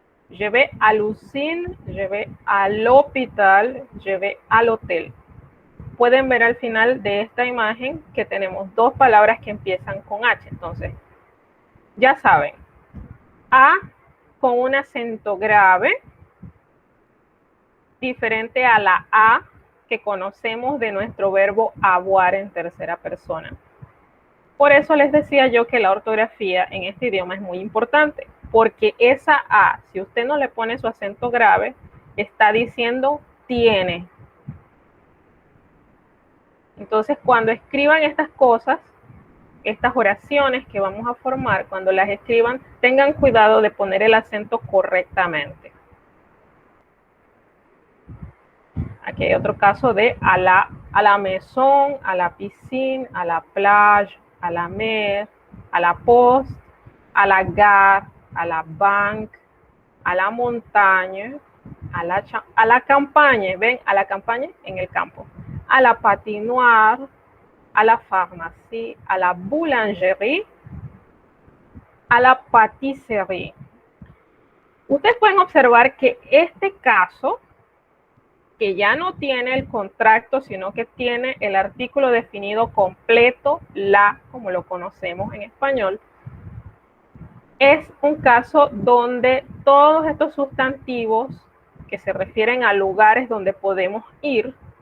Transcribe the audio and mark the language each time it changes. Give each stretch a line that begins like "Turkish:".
French: Je vais à l'usine, je vais à l'hôpital, je vais à l'hotel.
Spanish: Pueden ver al final de esta imagen que tenemos dos palabras que empiezan con H. Entonces, ya saben, A con un acento grave, diferente a la A que conocemos de nuestro verbo avoir en tercera persona. Por eso les decía yo que la ortografía en este idioma es muy importante, porque esa A, si usted no le pone su acento grave, está diciendo tiene. Entonces, cuando escriban estas cosas, estas oraciones que vamos a formar, cuando las escriban, tengan cuidado de poner el acento correctamente. Aquí hay otro caso de
French: à la maison, à la piscine, à la plage, à la mer, à la poste, à la gare, à la banque, à la montagne, a la campagne,
Spanish: ven,
French: a la campagne
Spanish: en el campo,
French: a la patinoire, a la pharmacie, a la boulangerie, a la pâtisserie.
Spanish: Ustedes pueden observar que este caso, que ya no tiene el contracto, sino que tiene el artículo definido completo, la, como lo conocemos en español, es un caso donde todos estos sustantivos que se refieren a lugares donde podemos ir,